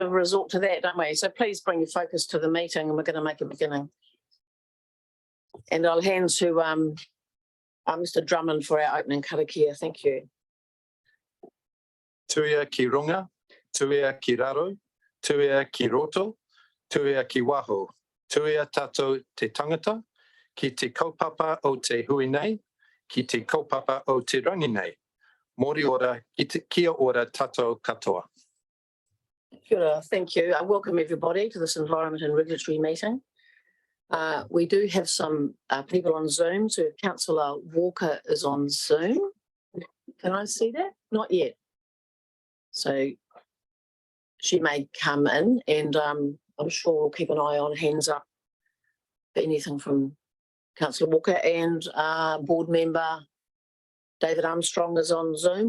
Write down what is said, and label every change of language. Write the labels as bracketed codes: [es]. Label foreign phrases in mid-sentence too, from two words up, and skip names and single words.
[en] resort to that, don't we? So please bring your focus to the meeting and we're going to make a beginning. And I'll hand to Mr. Drummond for our opening karakia. Thank you. [mi] Tuia ki runga, tuia ki raro, tuia ki roto, tuia ki waho, tuia tatou te tangata, ki te kaupapa o te hui nei, ki te kaupapa o te rangi nei. Mori ora, kia ora tatou katoa. Kia ora, [en] thank you. I welcome everybody to this Environment and Regulatory meeting. We do have some people on Zoom, so Councillor Walker is on Zoom. Can I see that? Not yet. So she may come in and I'm sure we'll keep an eye on hands up for anything from Councillor Walker, and board member David Armstrong is on Zoom.